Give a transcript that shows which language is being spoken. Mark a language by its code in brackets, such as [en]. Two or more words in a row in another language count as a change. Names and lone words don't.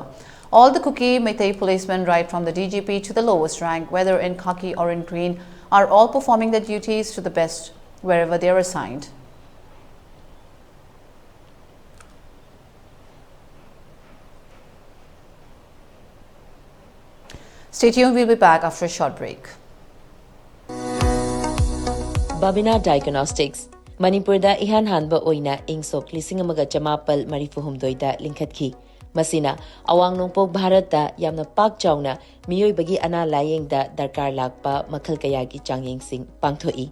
[en] All the Kuki Meitei policemen, right from the DGP to the lowest rank, whether in khaki or in green, are all performing their duties to the best wherever they are assigned. Stay tuned, we'll be back after a short break. [mni] Babina Diagnostics Manipur da ihan hanba oina ingsok lising amaga chamapal marifuhumdoi da linkhatki. Masina awang nongpok Bharat da yamna pak chawna miyoi bagi ana layeng da darkar lakpa makhal kayagi changyeng sing pangthoi.